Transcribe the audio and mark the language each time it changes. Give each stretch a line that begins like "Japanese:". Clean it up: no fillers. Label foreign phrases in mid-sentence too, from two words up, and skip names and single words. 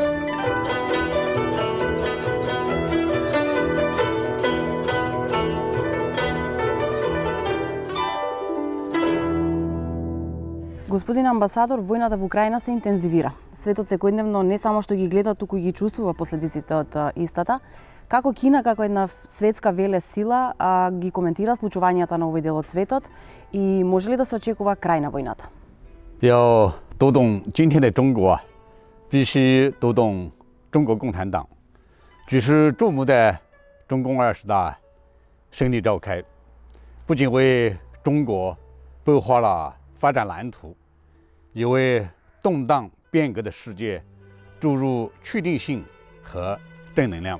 Macedonian: Господин амбасадор, војната во Украина се интензивира. Светот секојдневно не само што ги гледа, туку и ги чувствува последиците од истата. Како Кина, како една светска велесила, ги коментира случувањата на овој дел од светот и може ли да се очекува крај на војната?
Chinese: 要读懂今天的中国，必须读懂中国共产党。举世瞩目的中共20大胜利召开，不仅为中国擘画了发展蓝图，也为动荡变革的世界注入确定性和正能量。